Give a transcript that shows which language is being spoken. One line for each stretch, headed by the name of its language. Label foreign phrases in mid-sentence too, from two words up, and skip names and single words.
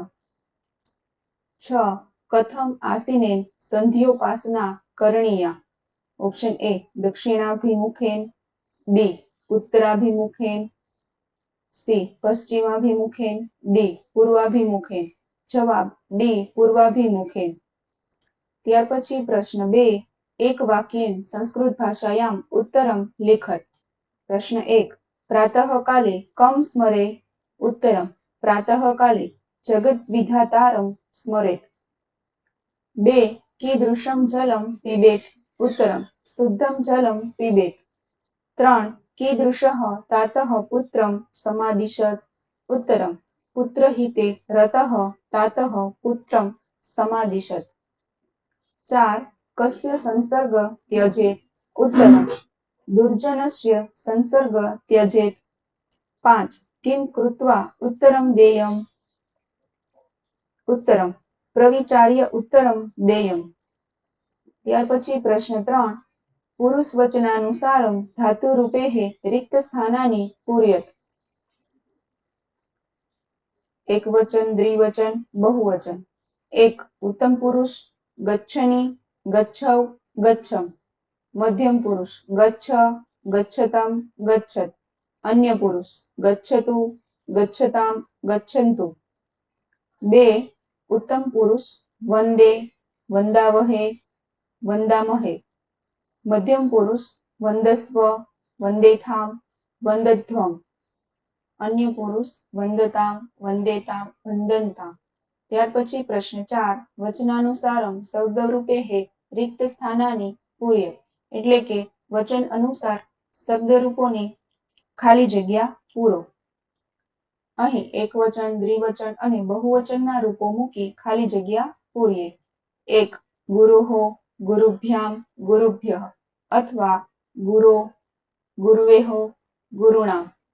Sanskrit: 6 કથમ આસીનેન સંધ્યોપાસના કરણીયા ઓપ્શન A દક્ષિણાભિમુખેન B ઉત્તરાભિમુખેન C પશ્ચિમાભિમુખેન D પૂર્વાભિમુખેન જવાબ D પૂર્વાભિમુખેન
Gujarati: ત્યાર પછી પ્રશ્ન 2
Sanskrit: એક વાક્યેન સંસ્કૃત ભાષાયામ ઉત્તરમ લિખત પ્રશ્ન 1 પ્રાતઃકાલે કમ સ્મરે ઉત્તરમ પ્રાતઃકાલે જગત વિધાતારમ સ્મરેત 2 कीदृशं जलं पिबेत उत्तरं शुद्धं जलं पिबेत 3 कीदृशः तातः पुत्रं समादिशत् उत्तरं पुत्रहिते रतः तातः पुत्रं समादिशत् 4 कस्य संसर्ग त्यजेत उत्तरं दुर्जनस्य संसर्ग त्यजेत 5 किं कृत्वा उत्तरं देयम् उत्तरं प्रविचार्य उत्तरम देयम
Gujarati: ત્યાર પછી પ્રશ્ન 3
Sanskrit: પુરુષ વચનાનુસારમ ધાતુ રૂપેઃ રિક્ત સ્થાનાની પૂર્યત એકવચન દ્વિવચન બહુવચન 1 ઉત્તમ પુરુષ ગચ્છની ગચ્છૌ ગચ્છમ મધ્યમ પુરુષ ગચ્છ ગચ્છતમ ગચ્છત અન્ય પુરુષ ગચ્છતુ ગચ્છતામ ગચ્છન્તુ 2 उत्तम पुरुष वंदे वंदावहे वंदामहे मध्यम पुरुष वंदस्व वंदेथाम वंदध्वम अन्य पुरुष वंदताम वंदेताम वंदन्ताम
Gujarati: ત્યાર પછી પ્રશ્ન 4
Sanskrit: વચનાનુસારમ શબ્દરૂપેઃ રિક્ત સ્થાનાની પૂર્ય
Gujarati: એટલે કે વચન અનુસાર શબ્દરૂપોની ખાલી જગ્યા પૂરો અહીં એકવચન દ્વિવચન અને બહુવચનના રૂપો મૂકી ખાલી જગ્યા પૂરીએ 1
Sanskrit: ગુરુહો ગુરુભ્યામ ગુરુભ્યઃ અથવા ગુરો ગુરુવેહો ગુરુણામ